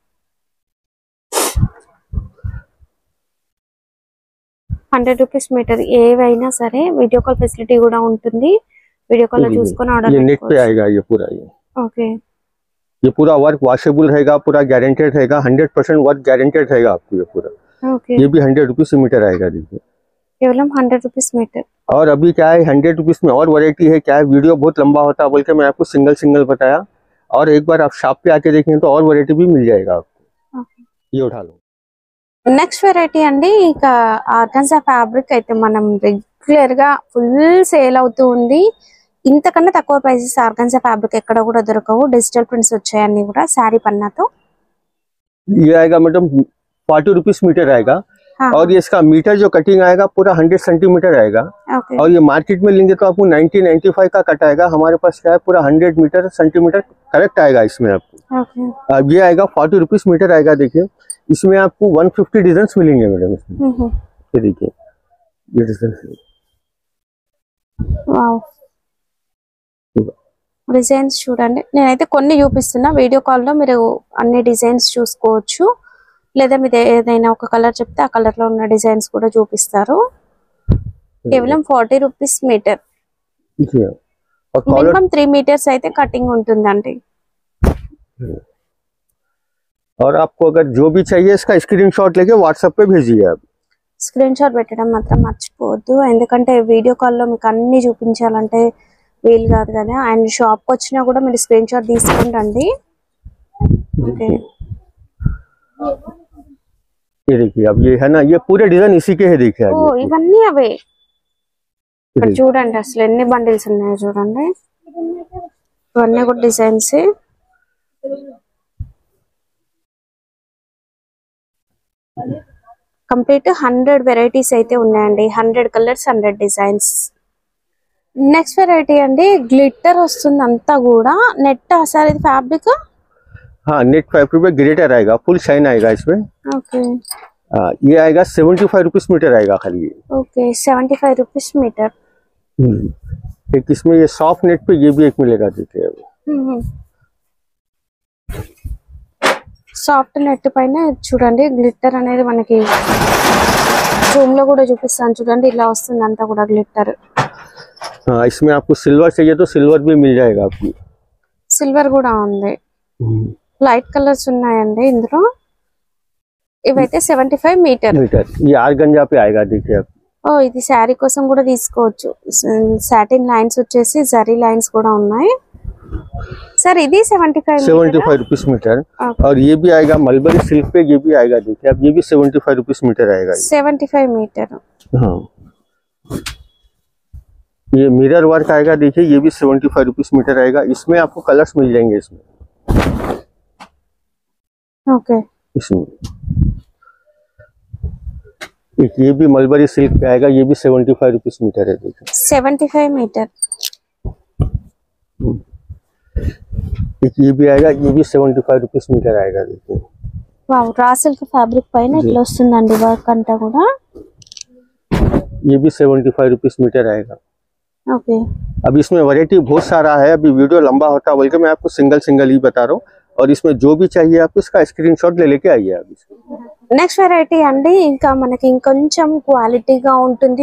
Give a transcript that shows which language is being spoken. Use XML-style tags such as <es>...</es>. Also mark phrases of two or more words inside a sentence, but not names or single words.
<te>100</te> <en>rupees meter</en> <te>ఏవైనా సరే</te> <en>video call facility</en> <te>కూడా ఉంటుంది,</te> <en>video call</en> <te>లో చూసుకొని ఆర్డర్</te> <hi>ये नेट पे आएगा। ये पूरा ఓకే, ये पूरा</hi> <en>work washable</en> <hi>रहेगा, पूरा गारंटेड रहेगा, 100%</hi> <en>work guaranteed</en> <hi>रहेगा आपको। ये पूरा ఓకే, ये भी 100</hi> <en>rupees meter</en> <hi>आएगा। देखिए</hi> <en>కేవలం 100 rupees meter.</en> <hi>और अभी क्या है 100 रुपीस में और वैरायटी है। क्या है, वीडियो बहुत लंबा होता है बोल के मैं आपको</hi> <en>single single</en> <hi>बताया, और एक बार आप शॉप पे आके देखें तो और वैरायटी भी मिल जाएगा आपको। ये उठा लो।</hi> <en>next variety</en> <te>అండి, ఇక</te> <en>organza fabric</en> <te>అయితే మనం రెగ్యులర్ గా</te> <en>full sale</en> <te>అవుతూ ఉంది। ఇంతకన్నా తక్కువ</te> <en>prices organza fabric</en> <te>ఎక్కడ కూడా దొరకవు.</te> <en>digital prints</en> <te>వచ్చాయి అన్ని కూడా శారీ పన్నాతో.</te> <hi>ये आएगा मैडम 40</hi> <en>rupees meter</en> <hi>आएगा। हाँ, और ये इसका मीटर जो कटिंग आएगा पूरा 100 सेंटीमीटर आएगा। ओके और ये मार्केट में लेंगे तो आपको 90-95 का कट आएगा। हमारे पास क्या है पूरा 100</hi> <en>meter centimeter correct</en> <hi>आएगा इसमें आपको। ओके। अब ये आएगा 40</hi> <en>rupees meter</en> <hi>आएगा। देखिए इसमें आपको 150 डिजाइन मिलेंगे मैडम इसमें। ये देखिए ये डिजाइन</hi> <en>wow designs</en> <te>చూడండి. నేనైతే కొన్ని చూపిస్తున్నా, వీడియో కాల్లో మీరు అన్ని డిజైన్స్ చూసుకోవచ్చు. లేదా మీరు ఏదైనా ఒక కలర్ చెప్తే ఆ కలర్ లో ఉన్న డిజైన్స్ కూడా చూపిస్తారు. కేవలం 40</te> <en>rupees meter.</en> <te>మినిమం 3 మీటర్స్ అయితే కటింగ్ ఉంటుందండి.</te> <hi>और आपको अगर जो भी चाहिए इसका स्क्रीनशॉट लेके व्हाट्सएप पे भेजिए आप।</hi> <en>screen shot</en> <te>పెట్టడం మాత్రం మర్చిపోవద్దు, ఎందుకంటే వీడియో కాల్లో మీకు అన్ని చూపించాలంటే వీలు కాదు కదా. అండ్ షాప్కి వచ్చినా కూడా మీరు</te> <en>screen shot</en> <te>తీసుకొని రండి. ఓకే</te> <hi>ये देखिए अब ये है ना, ये पूरे डिजाइन इसी के है। देखिए</hi> <te>ఓ ఇవన్నీ అవే. ఇక్కడ చూడండి అసలు ఎన్ని బండిల్స్ ఉన్నాయో చూడండి. ఇవన్నీ కూడా డిజైన్స్. కంప్లీట్ 100 వెరైటీస్ అయితే ఉన్నాయండి. 100 కలర్స్ 100 డిజైన్స్.</te> <en>next variety</en> <te>అండి గ్లిట్టర్ వస్తుంది అంతా కూడా. నెట్ సార్ ఇది ఫ్యాబ్రిక్?</te> <hi>हाँ</hi> <en>net fabric</en> <hi>पे ग्लिटर आएगा,</hi> <en>full shine</en> <hi>आएगा इसमें। ओके ये आएगा 75</hi> <en>rupees meter</en> <hi>आएगा खाली।</hi> <en>okay 75 rupees meter.</en> <hi>एक इसमें ये</hi> <en>soft net</en> <hi>पे ये भी एक मिलेगा। देखिए</hi> <en>soft net</en> <te>పైన చూడండి గ్లిట్టర్ అనేది మనకి జూమ్ లో కూడా చూపిస్తాను చూడండి. ఇలా వస్తుంది అంతా కూడా గ్లిట్టర్.</te> <hi>इसमें आपको सिल्वर चाहिए तो सिल्वर भी मिल जाएगा आपको।</hi> <te>సిల్వర్ కూడా ఉంది.</te> <en>light colors</en> <te>ఉన్నాయండి ఇందులో. ఇవైతే 75 మీటర్.</te> <hi>ये आर्गंजा पे आएगा। देखिए आप</hi> <te>ఓ ఇది శారీ కోసం కూడా తీసుకోవచ్చు.</te> <en>satin lines</en> <te>వచ్చేసి జరీ లైన్స్ కూడా ఉన్నాయి. సర్ ఇది</te> <en>75 rupees meter.</en> <hi>और ये भी आएगा</hi> <en>mulberry silk</en> <hi>पे, ये भी आएगा। देखिए अब ये भी 75</hi> <en>rupees meter</en> <hi>आएगा। 75 मीटर। हाँ ये</hi> <en>mirror work</en> <hi>आएगा। देखिए ये भी 75</hi> <en>rupees meter</en> <hi>आएगा। इसमें आपको कलर्स मिल जाएंगे इसमें। ओके इसमें एक ये भी</hi> <en>mulberry silk</en> <hi>पे आएगा। ये भी 75</hi> <en>rupees meter</en> <hi>है। देखिए 75 मीटर। एक ये भी आएगा। ये भी 75</hi> <en>rupees meter</en> <hi>आएगा। देखिए</hi> <en>wow raw silk fabric</en> <te>పైన ఇట్లా వస్తుందండి వర్క్ అంతా కూడా.</te> <hi>ये भी 75</hi> <en>rupees meter</en> <hi>आएगा। ओके अब इसमें वैरायटी बहुत सारा है। अभी वीडियो लंबा होता है बोल के मैं आपको</hi> <en>single single</en> <hi>ही बता रहा हूँ। और इसमें जो भी चाहिए आपको इसका स्क्रीनशॉट ले लेके आइए आप।</hi> <en>next variety</en> <te>అండి ఇంకా మనకి ఇంకొంచెం క్వాలిటీగా ఉంటుంది.</te>